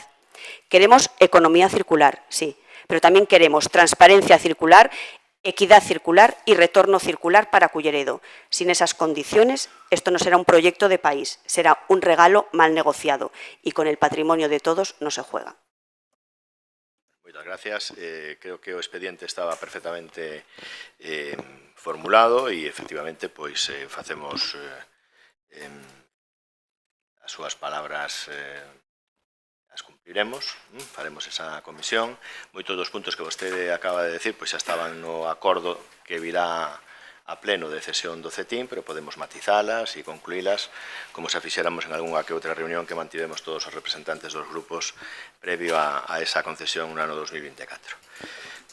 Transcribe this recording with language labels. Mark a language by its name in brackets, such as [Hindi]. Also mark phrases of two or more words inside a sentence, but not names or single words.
[Spanish] Queremos economía circular, sí, pero también queremos transparencia circular, equidad circular y retorno circular para Culleredo. Sin esas condiciones, esto no será un proyecto de país, será un regalo mal negociado y con el patrimonio de todos no se juega. Muchas gracias. [Galician] Creo que o expediente estaba perfectamente formulado e, efectivamente, pois facemos as súas palabras as cumpliremos, faremos esa comisión. Moitos dos puntos que vostede acaba de decir pois xa estaban no acordo que virá a pleno de cesión do CETIM, pero podemos matizalas e concluílas como se fixéramos en algunha que outra reunión que mantivemos todos os representantes dos grupos previo a esa concesión no ano 2024.